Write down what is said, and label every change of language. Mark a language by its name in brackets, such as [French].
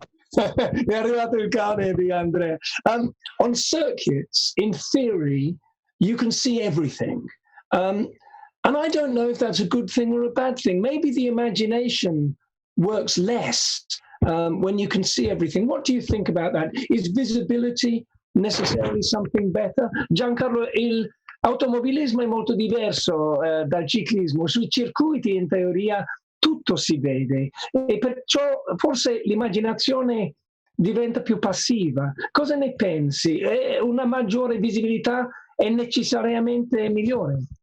[Italian] È arrivato il cane di Andrea. [English] On circuits, in theory, you can see everything. And I don't know if that's a good thing or a bad thing. Maybe the imagination works less when you can see everything. What do you think about that? Is visibility necessarily something better? [Italian] Giancarlo, l'automobilismo è molto diverso dal ciclismo. Sui circuiti, in teoria, tutto si vede e perciò forse l'immaginazione diventa più passiva. Cosa ne pensi? Una maggiore visibilità è necessariamente migliore?